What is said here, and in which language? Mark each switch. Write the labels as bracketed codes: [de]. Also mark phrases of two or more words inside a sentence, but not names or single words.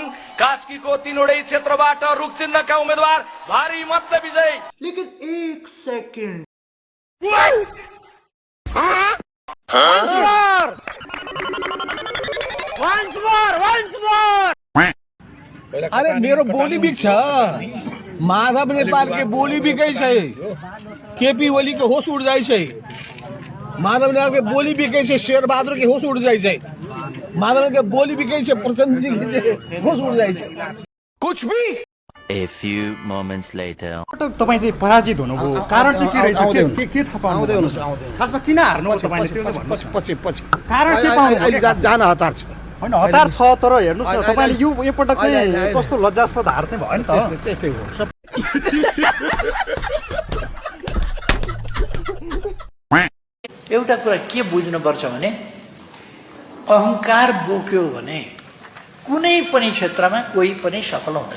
[ne] कास्कीको 3वटै क्षेत्रबाट रुख चिन्हका उम्मेदवार भारी मतले विजय। [hi] लेकिन एक सेकेन्ड, [ne] अरे मेरो बोली भी छ। [hi] माधव नेपाल के बोली भी कैसे केपी ओली के होश उड़ जाए छै। माधव नेपाल के बोली भी कैसे शेर बहादुर के होश उड़ जाए छै। माधव के बोली भी कैसे प्रचंड जी के होश उड़ जाए छै। कुछ भी। [en] A few moments later. [ne] तपाईँ चाहिँ पराजित हुनुभयो, कारण चाहिँ के रहेछ? के थाहा पाउनु? खासमा किन हार्नु तपाईले? त्यो पछि कारण के पाउनु? जान हतार छ। होइन हतार छ, तर हेर्नुहोस् न तपाईँले यो पटक चाहिँ कस्तो लज्जास्पद हार चाहिँ भयो नि त। त्यस्तै हो। एउटा कुरा के बुझ्नुपर्छ भने अहंकार बोक्यो भने कुनै पनि क्षेत्रमा कोही पनि सफल हुँदैन।